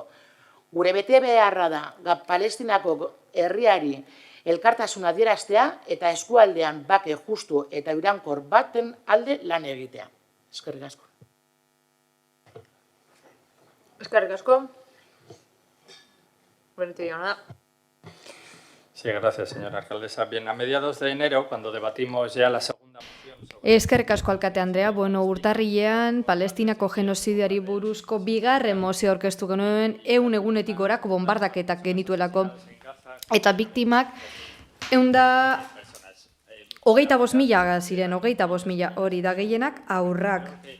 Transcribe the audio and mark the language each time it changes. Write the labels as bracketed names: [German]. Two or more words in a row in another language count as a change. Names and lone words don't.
[Basque] Gure bete beharra da Palestinako herriari elkartasuna adieraztea eta eskualdean bake justu eta iraunkor baten alde lan egitea. Eskerrik asko. Eskerrik asko. Benito jauna. [Spanish] Sí, gracias, señora alcaldesa. Bien, a mediados de enero, cuando debatimos ya la segunda moción... [Basque] Eskerrik asko alkate Andrea, urtarrilean Palestinako genozidioari buruzko bigarren mozioa aurkeztu genuen 100 egunetik gorako bonbardaketak genituelako. Eta biktimak 25.000 ziren, 25.000 hori da gehienak aurrak.